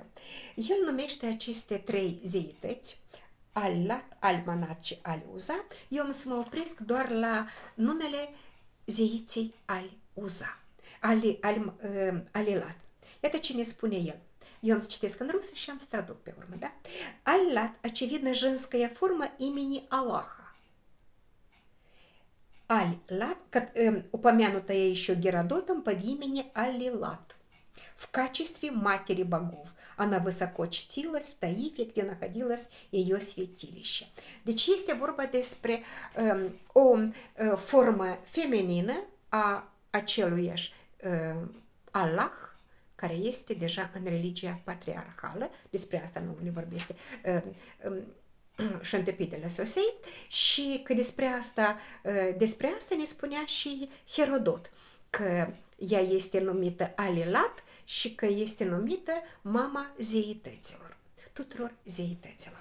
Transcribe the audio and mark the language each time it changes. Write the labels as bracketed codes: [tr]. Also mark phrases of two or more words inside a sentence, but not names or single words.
[ro] El numește aceste trei zeități, Al-Lat, Al-Manat și Al-Uza. Eu am să mă opresc doar la numele zeiței Al-Uza, Al-Lat. Iată cine spune el. Eu am să citesc în rusă și am să traduc pe urmă, [ru] да? Al-Lat, очевидно, женская форма имени Аллаха. Аль-Лат, упомянутая еще Геродотом под именем Аллилат. В качестве матери богов она высоко чтилась в Таифе, где находилось ее святилище. [ro] Deci este vorba despre o formă feminină a aceluiași Allah, care este deja în religia patriarhală, despre asta nu ne vorbește Șantepidele Sosei, și că despre asta ne spunea și Herodot, că ea este numită Alilat și că este numită mama zeităților, tuturor zeităților.